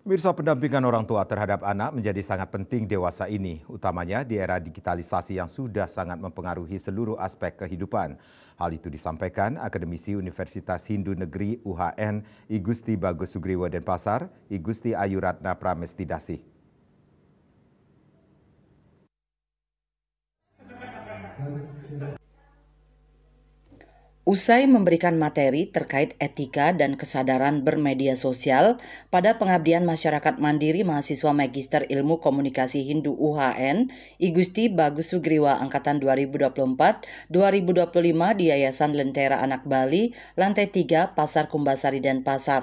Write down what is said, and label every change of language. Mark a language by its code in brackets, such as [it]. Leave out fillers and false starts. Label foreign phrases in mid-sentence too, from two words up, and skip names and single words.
[id] Pemirsa, pendampingan orang tua terhadap anak menjadi sangat penting dewasa ini, utamanya di era digitalisasi yang sudah sangat mempengaruhi seluruh aspek kehidupan. Hal itu disampaikan Akademisi Universitas Hindu Negeri UHN I Gusti Bagus Sugriwo Denpasar, I Gusti Ayu Ratna Pramestidasih. Usai memberikan materi terkait etika dan kesadaran bermedia sosial pada pengabdian masyarakat mandiri mahasiswa Magister Ilmu Komunikasi Hindu UHN, I Gusti Bagus Sugriwa Angkatan 2024-2025 di Yayasan Lentera Anak Bali, Lantai 3, Pasar Kumbasari Denpasar.